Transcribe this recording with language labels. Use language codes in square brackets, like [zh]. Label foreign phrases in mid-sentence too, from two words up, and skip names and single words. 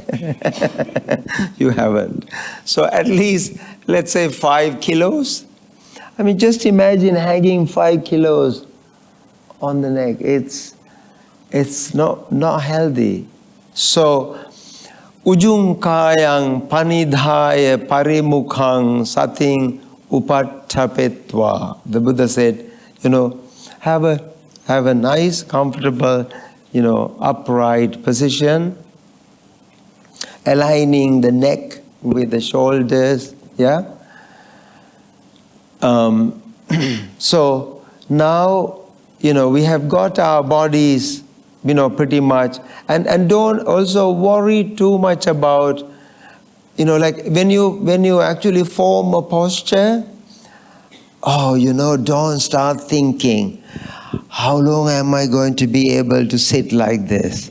[en] You haven't. So at least, let's say 5 kilos. I mean, just imagine hanging 5 kilos on the neck. It's not healthy. [pi] So, ujung kayang panidhaya parimukhang sating upattapetva. [en] The Buddha said, have a nice, comfortable, upright position, aligning the neck with the shoulders. Yeah. So now, we have got our bodies, pretty much, and don't also worry too much about, like when you actually form a posture, don't start thinking, how long am I going to be able to sit like this?